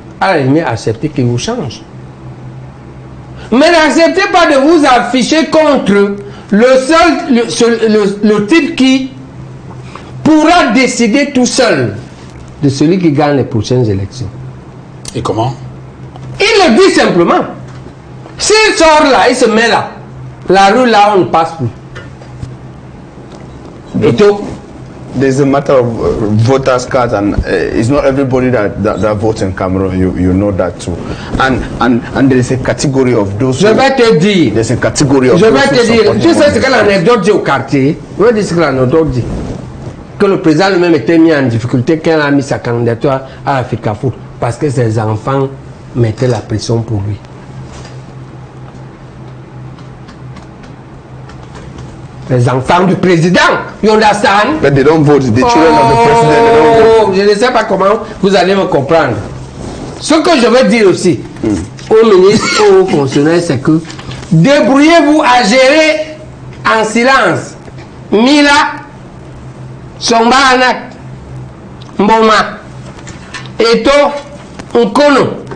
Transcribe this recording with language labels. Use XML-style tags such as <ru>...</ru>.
<fr>À la limite, acceptez qu'il vous change. Mais n'acceptez pas de vous afficher contre le type qui pourra décider tout seul de celui qui gagne les prochaines élections. Et comment? Il le dit simplement. S'il sort là, il se met là. La rue là, on ne passe plus. Et tout.</fr> <en>There's a matter of voters' cards, and it's not everybody that votes in Cameroon. You know that too. And there is a category of those.</en> <fr>Je vais te dire.</fr> <en>There's a category of.</en> <fr>Je vais te dire. Tu sais ce que l'anecdote dit au quartier? Je vais dire ce que l'anecdote dit. Que le président lui-même était mis en difficulté quand il a mis sa candidature à la FICAFOOT parce que ses enfants mettaient la pression pour lui. Les enfants du président,</fr> <en>you understand? But they don't vote. The children of the president, they don't vote.</en> <fr>Je ne sais pas comment vous allez me comprendre. Ce que je veux dire aussi aux ministres, aux fonctionnaires, c'est que débrouillez-vous à gérer en silence. Mila, Sombanak, Mboma, Eto, Nkono.</fr>